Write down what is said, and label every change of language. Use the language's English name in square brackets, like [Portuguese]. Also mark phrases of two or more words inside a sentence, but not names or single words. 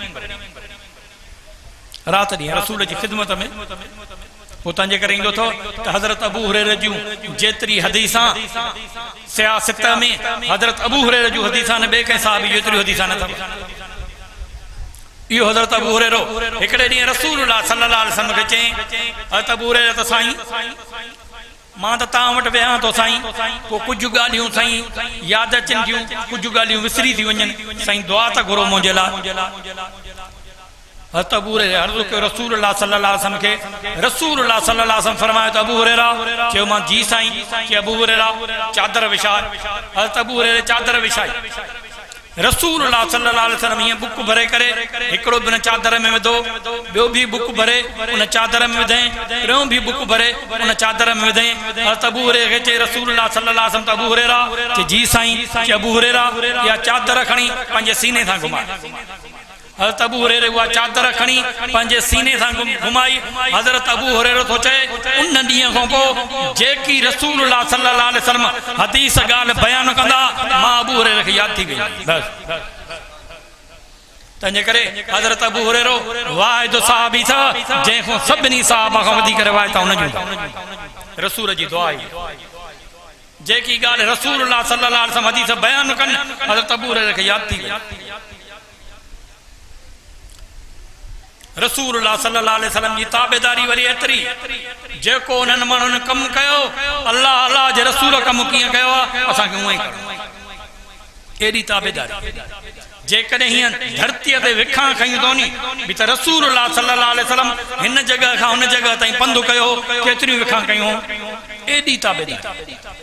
[Sindhi] राति ॾींहुं रसूल जी ख़िदमत में पोइ तंहिंजे करे ईंदो अथव त हज़रत अबू हुरैरा जूं जेतिरी हदीसां सियासत में हज़रत अबू हुरैरा जूं हदीसां न ॿिए कंहिं साहबी जेतिरियूं हदीसां न अथव इहो हज़रत अबू हुरैरा हिकिड़े ॾींहुं रसूलुल्लाह [Arabic] صلى الله عليه وسلم [Sindhi] खे चई हज़रत अबू हुरैरा त साईं मां त तव्हां वटि वियां थो साईं पोइ कुझु ॻाल्हियूं साईं यादि अचनि थियूं कुझु ॻाल्हियूं विसरी थी वञनि साईं दुआ त घुरो मुंहिंजे लाइ हज़रत अबू हुरैरा अर्ज़ कयो रसूलुल्लाह [Arabic] صلى الله عليه وسلم [Sindhi] के रसूलुल्लाह [Arabic] صلى الله عليه وسلم [Sindhi] फरमायो त अबू हुरैरा चयो मां जी साईं कि अबू हुरैरा चादर विछाए हज़रत अबू हुरैरा चादर विछाई रसूलुल्लाह [Arabic] صلى الله عليه وسلم [Sindhi] ये बुक भरे करे हिकड़ो बिन चादर में विधो बियो भी बुक भरे उन चादर में विधई टियों भी बुक भरे उन चादर में विधई हज़रत अबू हुरैरा खे चई रसूलुल्लाह [Arabic] صلى الله عليه وسلم [Sindhi] अबू हुरैरा चई जी साईं कि अबू हुरैरा या चादर खणी पंहिंजे सीने सां घुमाए हज़रत अबू हुरैरा उहा चादर खणी पंहिंजे सीने सां घुमाई हज़रत अबू हुरैरा थो चए उन ॾींहं खां पोइ जेकी रसूलुल्लाह [Arabic] صلى الله عليه وسلم [Sindhi] हदीस ॻाल्हि बयान कंदा मां अबू हुरैरा खे यादि थी वई बस तंहिंजे करे हज़रत अबू हुरैरा वाहिद सहाबी था जंहिंखां सभिनी सहाबा खां वधीक रिवायत उनजूं रसूल जी दुआ आई जेकी ॻाल्हि रसूलुल्लाह [Arabic] صلى الله عليه وسلم [Sindhi] हदीस बयान कनि हज़रत अबू हुरैरा खे यादि थी वई रसूलुल्लाह [Arabic] صلى الله عليه وسلم [Sindhi] जी ताबेदारी वरी एतिरी जेको उन्हनि माण्हुनि कमु कयो अल्लाह अल्लाह जे रसूल कमु कीअं कयो आहे असांखे उअं ई करिणो एॾी ताबेदारी जेकॾहिं हीअं धरतीअ ते विखां खयूं थो नी बि त रसूलुल्लाह [Arabic] صلى الله عليه وسلم [Sindhi] हिन जॻह खां हुन जॻह ताईं पंधु कयो केतिरियूं विखां कयूं एॾी ताबेदारी